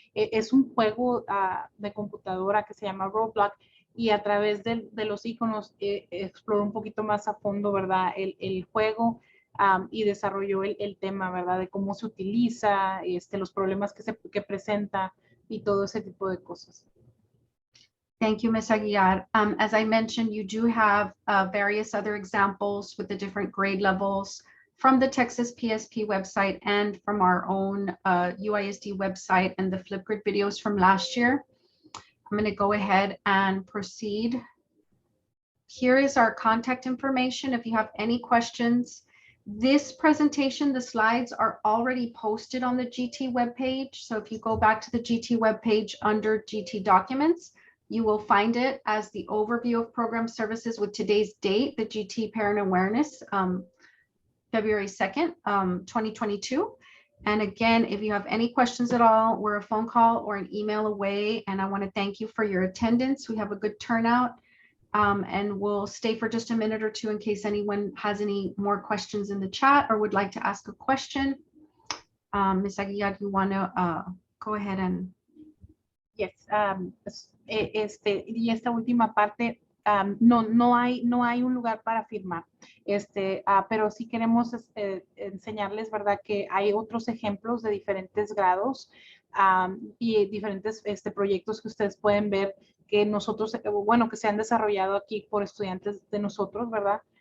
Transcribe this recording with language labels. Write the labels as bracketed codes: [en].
[es] Es un juego de computadora que se llama Roblox y a través de los iconos exploró un poquito más a fondo, ¿verdad? El juego y desarrolló el tema, ¿verdad? De cómo se utiliza, los problemas que presenta y todo ese tipo de cosas. [en] Thank you, Ms. Aguilar. As I mentioned, you do have various other examples with the different grade levels from the Texas PSP website and from our own UISD website and the Flipgrid videos from last year. I'm going to go ahead and proceed. Here is our contact information. If you have any questions, this presentation, the slides are already posted on the GT webpage. So if you go back to the GT webpage under GT documents, you will find it as the overview of program services with today's date, the GT Parent Awareness, February 2nd, 2022. And again, if you have any questions at all, we're a phone call or an email away. And I want to thank you for your attendance. We have a good turnout, and we'll stay for just a minute or two in case anyone has any more questions in the chat or would like to ask a question. Ms. Aguilar, you want to go ahead and... [es] Yes, y esta última parte, no hay un lugar para firmar, pero sí queremos enseñarles, ¿verdad? Que hay otros ejemplos de diferentes grados y diferentes proyectos que ustedes pueden ver que nosotros, bueno, que se han desarrollado aquí por estudiantes de nosotros, ¿verdad?